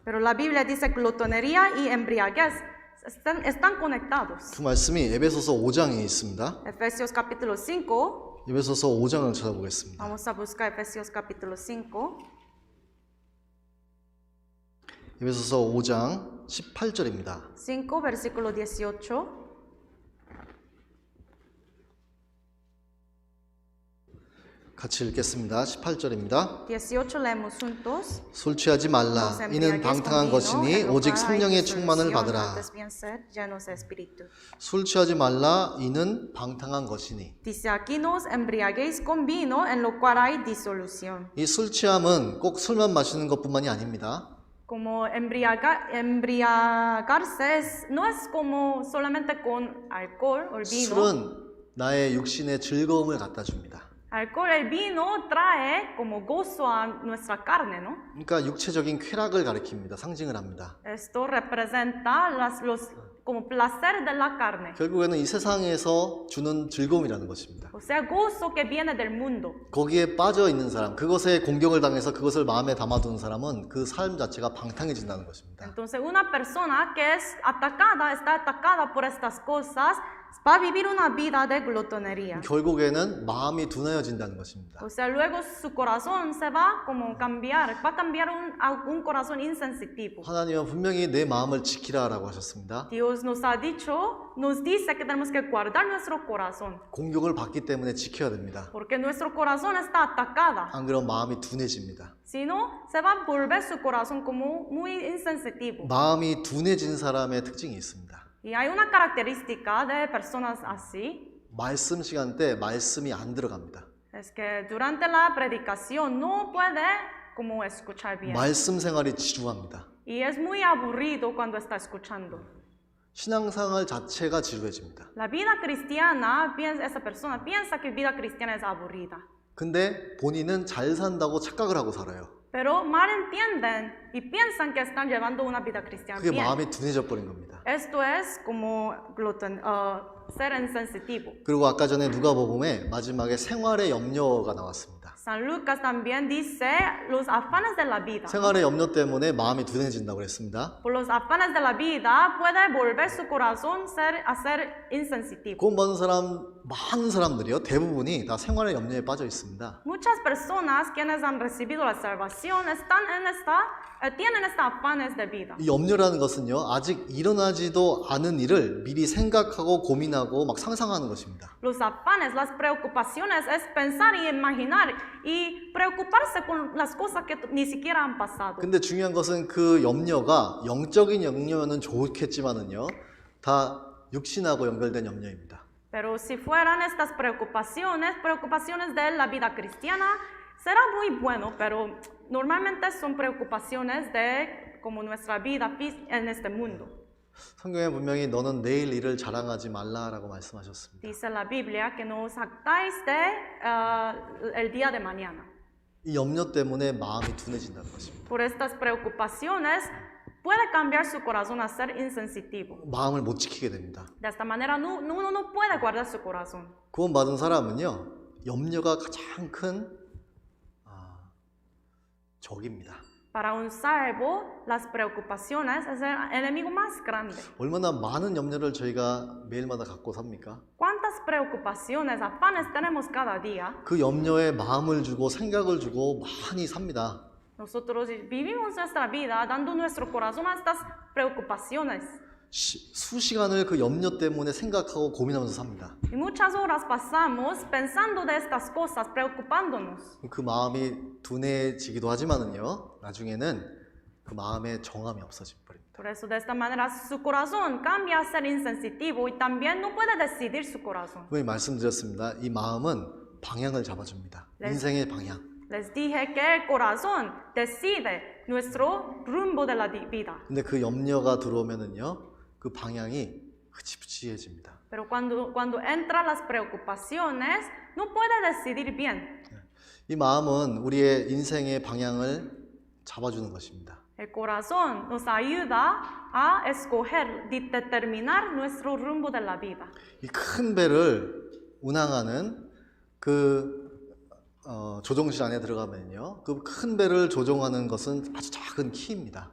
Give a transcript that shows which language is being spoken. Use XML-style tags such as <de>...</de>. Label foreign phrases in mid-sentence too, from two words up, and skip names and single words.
<es>Pero la Biblia dice glotonería y embriaguez están conectados.</es> <ko>그 말씀이 에베소서 5장에 있습니다.</ko> <es>Efesios capítulo 5.</es> <ko>에베소서 5장을 찾아보겠습니다.</ko> <es>Vamos a buscar Efesios capítulo 5.</es> <ko>에베소서 5장 18절입니다.</ko> <es>5 versículo 18.</es> <ko>같이 읽겠습니다. 18절입니다.</ko> <es>18 leemos juntos.</es> <ko>술 취하지 말라.</ko> <es>Nos</es> <ko>이는</ko> <es>embriaguez</es> <ko>방탕한</ko> <es>con vino,</es> <ko>것이니</ko> <es>en lo</es> <ko>오직</ko> <es>cual hay</es> <ko>성령의 충만을</ko> <es>disolución,</es> <ko>받으라.</ko> <es>antes bien ser llenos de espíritu.</es> <ko>술 취하지 말라. 이는 방탕한 것이니.</ko> <es>Dice aquí nos embriaguéis con vino en lo cual hay disolución.</es> <ko>이 술 취함은 꼭 술만 마시는 것뿐만이 아닙니다.</ko> <es>Como embriagarse no es como solamente con alcohol o el vino.</es> <ko>술은 나의 육신의 즐거움을 갖다 줍니다.</ko> <es>Alcohol, el vino trae como gozo a nuestra carne, ¿no?</es> <ko>그러니까 육체적인 쾌락을 가리킵니다. 상징을 합니다.</ko> <es>Esto representa los como placer de la carne.</es> <ko>결국에는 이 세상에서 주는 즐거움이라는 것입니다.</ko> <es>O sea, gozo que viene del mundo.</es> <ko>거기에 빠져 있는 사람, 그것에 공경을 당해서 그것을 마음에 담아두는 사람은 그 삶 자체가 방탕해진다는 것입니다.</ko> <es>Entonces, una persona que está atacada por estas cosas, va a vivir una vida de glotonería.</es> <ko>결국에는 마음이 둔해진다는 것입니다.</ko> <es>O sea, luego su corazón se va como cambiar, va a cambiar a un corazón insensitivo.</es> <ko>하나님은 분명히 내 마음을 지키라라고 하셨습니다.</ko> <es>Dios nos dice que tenemos que guardar nuestro corazón.</es> <ko>공격을 받기 때문에 지켜야 됩니다.</ko> <es>Porque nuestro corazón está atacada.</es> <ko>안 그러면 마음이 둔해집니다.</ko> <es>Si no, se va a volver su corazón como muy insensitivo.</es> <ko>마음이 둔해진 사람의 특징이 있습니다.</ko> <es>Y hay una característica de personas así.</es> <ko>말씀 시간 때 말씀이 안 들어갑니다.</ko> <es>Es que durante la predicación no puede como escuchar bien.</es> <ko>말씀 생활이 지루합니다.</ko> <es>Y es muy aburrido cuando está escuchando.</es> <ko>신앙생활 자체가 지루해집니다.</ko> <es>La vida cristiana, esa persona piensa que vida cristiana es aburrida.</es> <ko>근데 본인은 잘 산다고 착각을 하고 살아요.</ko> <es>Pero mal entienden y piensan que están llevando una vida cristiana</es> <ko>그게</ko> <es>bien.</es> <ko>마음이 둔해져 버린 겁니다.</ko> <es>Esto es como ser insensitivo.</es> <ko>그리고 아까 전에 누가복음에 마지막에 생활의 염려가 나왔습니다.</ko> <es>San Lucas también dice los afanes de la vida.</es> <ko>생활의 염려 때문에 마음이 둔해진다고 그랬습니다.</ko> <es>Por los afanes de la vida puede volver su corazón a ser insensitivo.</es> <ko>구원받은 사람, 많은 사람들이요, 대부분이 다 생활의 염려에 빠져 있습니다.</ko> <es>Muchas personas quienes han recibido la salvación tienen estos afanes de vida.</es> <ko>이 염려라는 것은요, 아직 일어나지도 않은 일을 미리 생각하고 고민하고 막 상상하는 것입니다.</ko> <es>Los afanes, las preocupaciones es pensar y imaginar y preocuparse con las cosas que ni siquiera han pasado.</es> <ko>근데 중요한 것은 그 염려가 영적인 염려는 좋겠지만은요, 다 육신하고 연결된 염려입니다.</ko> <es>Pero si fueran estas preocupaciones de la vida cristiana, será muy bueno, pero normalmente son preocupaciones de como nuestra vida en este mundo.</es> <ko>성경에 분명히 너는 내일 일을 자랑하지 말라라고 말씀하셨습니다.</ko> <es>Dice la Biblia que no os jactáis de el día de mañana.</es> <ko>이 염려 때문에 마음이 둔해진다는 것입니다.</ko> <es>Por estas preocupaciones puede cambiar su corazón a ser insensitivo.</es> <ko>마음을 못 지키게 됩니다.</ko> <es>De esta manera uno no puede guardar su corazón.</es> <ko>구원받은 사람은요, 염려가 가장 큰 적입니다.</ko> <es>Para un salvo, las preocupaciones es el enemigo más grande.</es> <ko>얼마나 많은 염려를 저희가 매일마다 갖고 삽니까?</ko> <es>¿Cuántas preocupaciones, afanes tenemos cada día?</es> <ko>그 염려에 마음을 주고 생각을 주고 많이 삽니다.</ko> <es>Nosotros vivimos nuestra vida dando nuestro corazón a estas preocupaciones.</es> <ko>수시간을 그 염려 때문에 생각하고 고민하면서 삽니다.</ko> <es>Y muchas horas pasamos pensando de estas cosas, preocupándonos.</es> <ko>그 마음이 둔해지기도 하지만은요, 나중에는 그 마음에 정함이 없어져 버립니다.</ko> <es>Por eso de esta manera su corazón cambia a ser insensitivo y también no puede decidir su corazón.</es> <ko>분명히 말씀드렸습니다. 이 마음은 방향을 잡아줍니다. 인생의 방향.</ko> <es>Les dije que el corazón decide nuestro rumbo de la vida.</es> <ko>근데 그 염려가 들어오면은요, 그 방향이 흐지부지해집니다.</ko> <es>Pero cuando entran las preocupaciones, no puede decidir bien.</es> <ko>이 마음은 우리의 인생의 방향을 잡아주는 것입니다.</ko> <es>El corazón nos ayuda a escoger, determinar nuestro rumbo de la vida.</es> <ko>이 큰 배를 운항하는 그 조종실 안에 들어가면요, 그 큰 배를 조종하는 것은 아주 작은 키입니다.</ko>